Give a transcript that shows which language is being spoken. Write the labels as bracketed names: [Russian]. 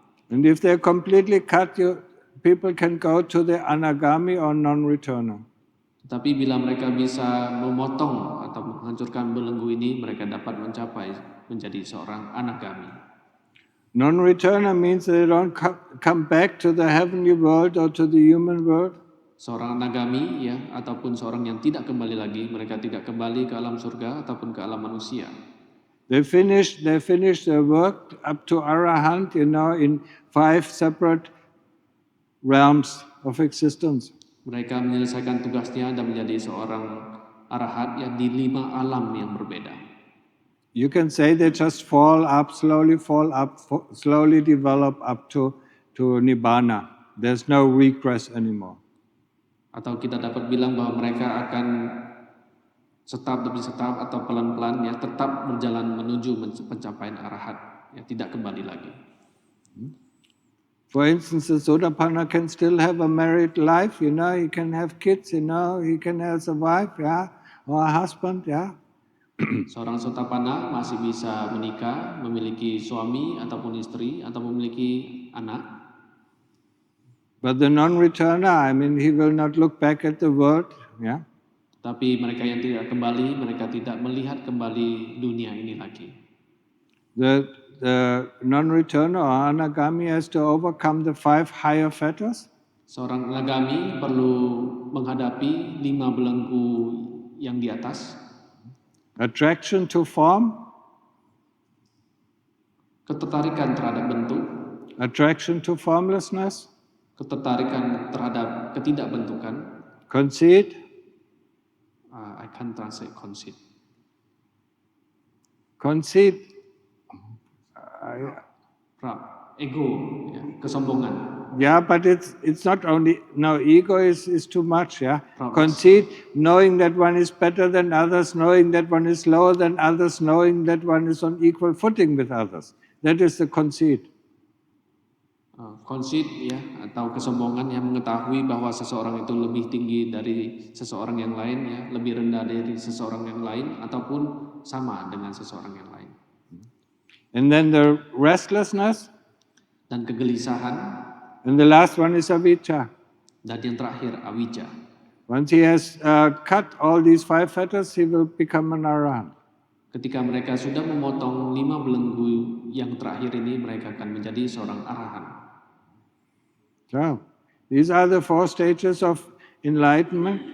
[English] And if they're completely cut, people can go to the anagami or non-returner. [Indonesian] Tetapi bila mereka bisa memotong atau menghancurkan belenggu ini, mereka dapat mencapai menjadi seorang anagami. [English] Non-returner means they don't come back to the heavenly world or to the human world. [Indonesian] Seorang anagami ataupun seorang yang tidak kembali lagi, mereka tidak kembali ke alam surga ataupun ke alam manusia. [English] They finish their work up to Arahant, in 5 separate realms of existence. [Indonesian] Mereka menyelesaikan tugasnya dan menjadi seorang arahat di 5 alam yang berbeda. [English] You can say they just fall up, slowly develop up to Nibbana. There's no regress anymore. [Indonesian] Atau kita dapat bilang bahwa mereka akan setahap demi setahap atau pelan-pelan tetap berjalan menuju pencapaian arahat, tidak kembali lagi. [English] For instance, the Sotapanna can still have a married life, he can have kids, he can have a wife, or a husband, [Indonesian] Seorang Sotapanna masih bisa menikah, memiliki suami ataupun istri, atau memiliki anak. [English] But the non-returner, he will not look back at the world, [Indonesian] Tapi mereka yang tidak kembali, mereka tidak melihat kembali dunia ini lagi. [English] The non-returner or anagami has to overcome the 5 higher fetters. [Indonesian] Seorang anagami perlu menghadapi 5 belenggu yang di atas. [English] Attraction to form. [Indonesian] Ketertarikan terhadap bentuk. [English] Attraction to formlessness. [Indonesian] Ketertarikan terhadap ketidakbentukan. [English] Conceit. I can't translate conceit. Conceit. [Indonesian] Ego, kesombongan. [English] Yeah, but it's not only, ego is too much, Conceit, knowing that one is better than others, knowing that one is lower than others, knowing that one is on equal footing with others. That is the conceit. [Indonesian] Conceit atau kesombongan yang mengetahui bahwa seseorang itu lebih tinggi dari seseorang yang lain, lebih rendah dari seseorang yang lain ataupun sama dengan seseorang yang lain. [English] And then the restlessness. [Indonesian] Dan kegelisahan. [English] And the last one is avijja. [Indonesian] Dan yang terakhir avijja. [English] Once he has cut all these 5 fetters, he will become an arahant. [Indonesian] Ketika mereka sudah memotong 5 belenggu yang terakhir ini, mereka akan menjadi seorang arahan. [English] So, these are the 4 stages of enlightenment.